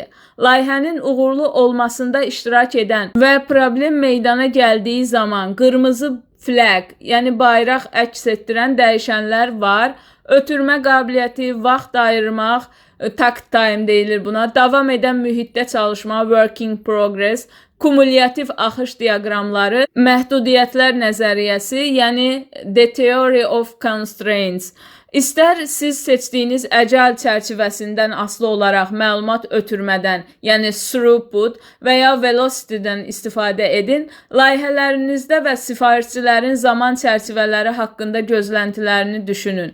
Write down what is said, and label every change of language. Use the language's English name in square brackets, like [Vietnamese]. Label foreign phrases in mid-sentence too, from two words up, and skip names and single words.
[Azerbaijani] Layihənin uğurlu olmasında iştirak edən və problem meydana gəldiyi zaman qırmızı flag, yəni bayraq əks etdirən dəyişənlər var. Ötürmə qabiliyyəti, vaxt ayırmaq, [English] takt time [Azerbaijani] deyilir buna, davam edən mühitdə çalışma, [English] work in progress, [Azerbaijani] kumulyativ axış diaqramları, məhdudiyyətlər nəzəriyyəsi, yəni [English] the theory of constraints. [Azerbaijani] İstər siz seçdiyiniz əcəl çərçivəsindən asılı olaraq məlumat ötürmədən, yəni throughput və ya velocity-dən istifadə edin, layihələrinizdə və sifarişçilərin zaman çərçivələri haqqında gözləntilərini düşünün.